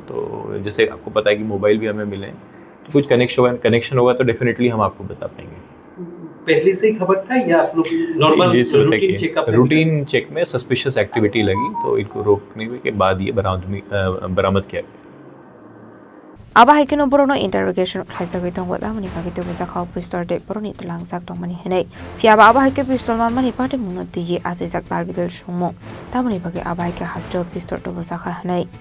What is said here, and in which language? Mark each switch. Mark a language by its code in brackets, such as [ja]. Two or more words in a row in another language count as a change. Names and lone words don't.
[hi] तो जैसे आपको पता है कि मोबाइल भी हमें मिले, तो कुछ कनेक्शन होगा तो डेफिनेटली हम आपको बता पाएंगे। पहले से ही खबर था या आप लोग [en] normal routine checkup routine check [hi] में [en] suspicious activity [hi] लगी तो इनको रोकने के बाद ये बरामद किया गया [trp] Abohaikheno Borokno interrogation Khlaijagoi tongo da mani bagi Tubujakmani pistol de Borokni tulangjak tongmani henai fiaba Abohaikheno pistol mani party munoti ye asijak dalbidel shongmo da mani bagi Abohaikheno Hasteo pistol Tubujakmani henai